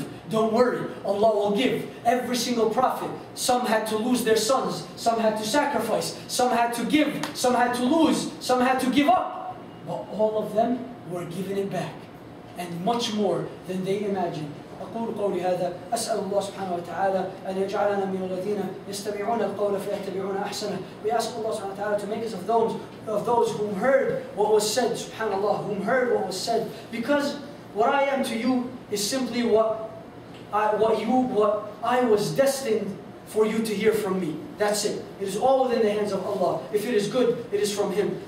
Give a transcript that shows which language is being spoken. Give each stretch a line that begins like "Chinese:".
English: Don't worry, Allah will give. Every single prophet, some had to lose their sons, some had to sacrifice, some had to give, some had to lose, some had to give up. But all of them were given it back, and much more than they imagined.
Arabic: أقول قولي هذا أسأل الله سبحانه وتعالى أن يجعلنا من الذين يستمعون القول فيتبعون أحسنه.
English: We ask Allah subhanahu wa ta'ala to make us of those whom heard what was said, subhanallah, whom heard what was said. Because what I am to you is simply what I was destined for you to hear from me. That's it. It is all within the hands of Allah. If it is good, it is from Him.